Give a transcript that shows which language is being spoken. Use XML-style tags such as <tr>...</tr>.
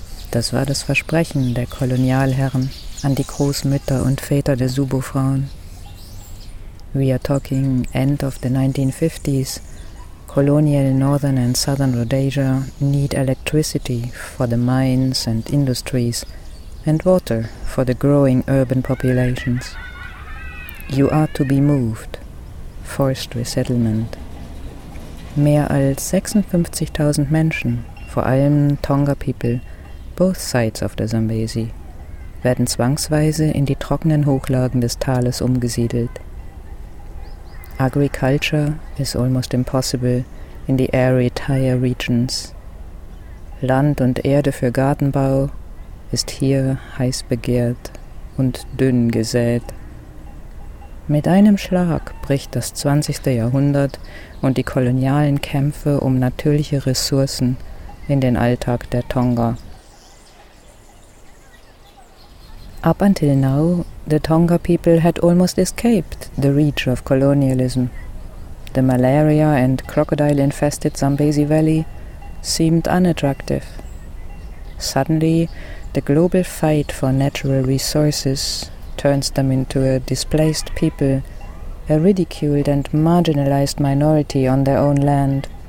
<de>Das war das Versprechen der Kolonialherren an die Großmütter und Väter der Subo-Frauen.</de> <en>We are talking end of the 1950s. Colonial Northern and Southern Rhodesia need electricity for the mines and industries and water for the growing urban populations. You are to be moved. Forced resettlement.</en> <de>Mehr als 56.000 Menschen, vor allem</de> <en>Tonga people, both sides of the Zambezi,</en> <de>werden zwangsweise in die trockenen Hochlagen des Tales umgesiedelt.</de> <en>Agriculture is almost impossible in the arid, higher regions.</en> <de>Land und Erde für Gartenbau ist hier heiß begehrt und dünn gesät. Mit einem Schlag bricht das 20. Jahrhundert und die kolonialen Kämpfe um natürliche Ressourcen in den Alltag der Tonga.</de> <en>Up until now, the Tonga people had almost escaped the reach of colonialism. The malaria and crocodile-infested Zambezi Valley seemed unattractive. Suddenly, the global fight for natural resources turns them into a displaced people, a ridiculed and marginalized minority on their own land.</en>